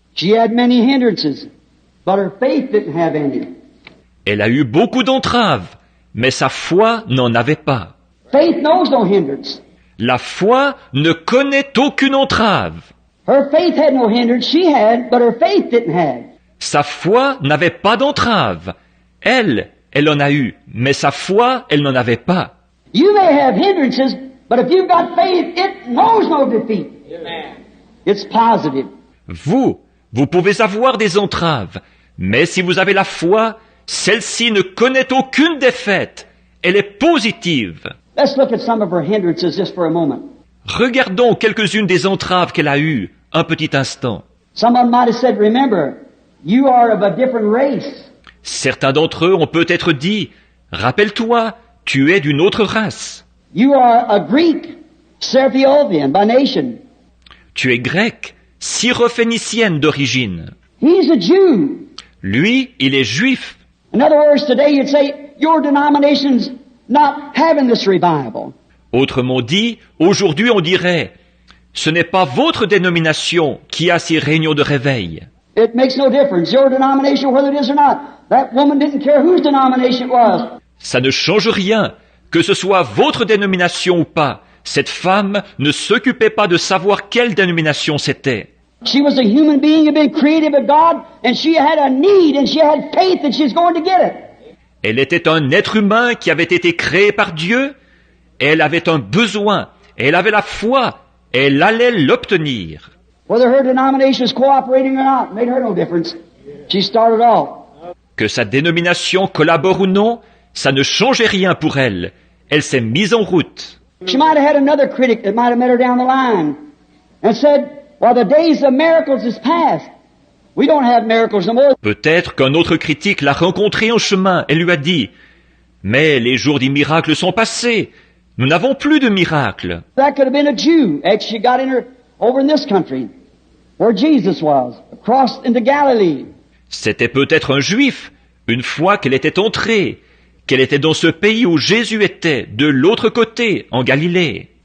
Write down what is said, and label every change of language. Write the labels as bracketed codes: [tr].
[en] She had many hindrances, but her faith didn't have any. [fr] Elle a eu beaucoup d'entraves, mais sa foi n'en avait pas. [en] Faith knows no hindrance. [fr] La foi ne connaît aucune entrave. [en] Her faith had no hindrance. She had, but her faith didn't have. [fr] Sa foi n'avait pas d'entrave. Elle en a eu, mais sa foi, elle n'en avait pas. [en] You may have hindrances, but if you've got faith, it knows no defeat. Amen. It's positive. [fr] Vous pouvez avoir des entraves, mais si vous avez la foi, celle-ci ne connaît aucune défaite. Elle est positive. [en] Let's look at some of her hindrances just for a moment. [fr] Regardons quelques-unes des entraves qu'elle a eues, un petit instant. [en] Someone might have said, remember, you are of a different race. [fr] Certains d'entre eux ont peut-être dit, rappelle-toi, tu es d'une autre race. [en] You are a Greek, Serpiovian by nation. [fr] Tu es grec, syrophénicienne d'origine. [en] He's a Jew. [fr] Lui, il est juif. [en] In other words, today you'd say, your denomination's not having this revival. [fr] Autrement dit, aujourd'hui on dirait, ce n'est pas votre dénomination qui a ces réunions de réveil. [en] It makes no difference, your denomination, whether it is or not. That woman didn't care whose denomination it was. [fr] Ça ne change rien, que ce soit votre dénomination ou pas. Cette femme ne s'occupait pas de savoir quelle dénomination c'était. [en] She was a human being who had been created by God, and she had a need, and she had faith that she's going to get it. [fr] Elle était un être humain qui avait été créé par Dieu, Elle avait un besoin, elle avait la foi, elle allait l'obtenir. [en] Whether her denomination was cooperating or not made her no difference. She started off. [fr] Que sa dénomination collabore ou non, ça ne changeait rien pour elle. Elle s'est mise en route. [en] She might have had another critic that might have met her down the line and said, well, the days of miracles is past. We don't have miracles no more. [fr] Peut-être qu'un autre critique l'a rencontrée en chemin et lui a dit « Mais les jours des miracles sont passés. Nous n'avons plus de miracles. » [en] That could have been a Jew as she got in her over in this country where Jesus was, across into Galilee. [fr] C'était peut-être un juif, une fois qu'elle était entrée, qu'elle était dans ce pays où Jésus était, de l'autre côté, en Galilée.